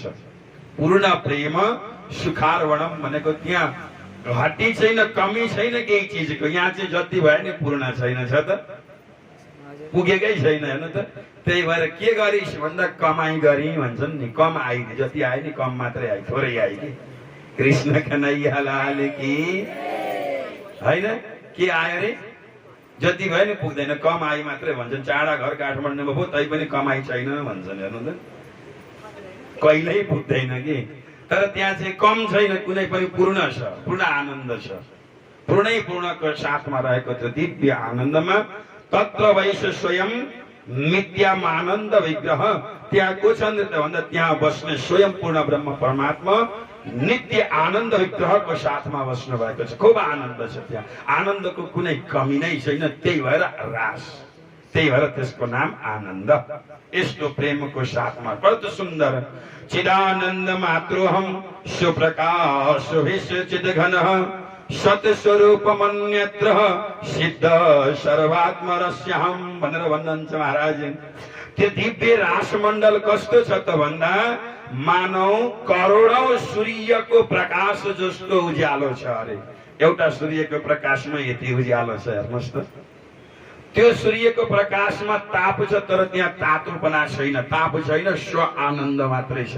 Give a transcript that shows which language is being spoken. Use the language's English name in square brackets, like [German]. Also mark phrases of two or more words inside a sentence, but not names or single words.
[Nepali] पूर्ण प्रेम सुखार्वणम भनेको त्यहाँ घटी छैन, कमी छैन केही चिजको। यहाँ चाहिँ जति भयो नि पूर्ण छैन, छ त पुगेकै छैन हेर्नु त। त्यही भएर के गरिस् भन्दा कमाई गरी भन्छन् नि। कम आइदिए, जति आयो नि कम मात्रै आयो, थोरै आयो कि। कृष्ण कन्हैया लाल की हैन। के आयो रे, जति भयो नि पुग्दैन, कम आइ मात्रै भन्छन्। चाडा घर काठमाडौँमा भयो तै पनि कमाई छैन भन्छन्। हेर्नु त कहिल्यै पुग्दैन कि। तर त्यहाँ चाहिँ कम छैन, कुनै पनि पूर्ण छ, पूर्ण आनन्द छ। पूर्णै पूर्णको साथमा रहेको त्यो दिव्य आनन्दमा [Sanskrit] तत्र वैश स्वयं नित्यम आनन्द विग्रह। [Nepali] त्यहाँ को छ भन्दा त्यहाँ बस्ने स्वयं पूर्ण ब्रह्म परमात्मा नित्य आनन्द विग्रहको साथमा बस्नु भएको छ। खूब आनन्द छ त्यहाँ, आनन्दको कुनै कमी नै छैन। त्यही भएर रास, त्यही भएर त्यसको नाम आनन्द। यस्तो प्रेमको साथमा कस्तो सुन्दर। [Sanskrit] चिदानन्द मातृहम सुप्रकाश विश्वचित घनः सत्स्वरूपमन्यत्र सिद्ध सर्वात्मरस्यहम [Nepali] भनेर भन्नुहुन्छ महाराज। त्यो दिव्य रासमण्डल कस्तो छ त भन्दा मानौ करोडौं सूर्यको प्रकाश जस्तो उज्यालो छ। अरे एउटा सूर्यको प्रकाशमा यति उज्यालो छ, हेर्नुहोस् त। त्यो सूर्यको प्रकाशमा ताप छ, तर त्यहाँ तातोपना छैन, ताप छैन, स्व आनन्द मात्रै छ।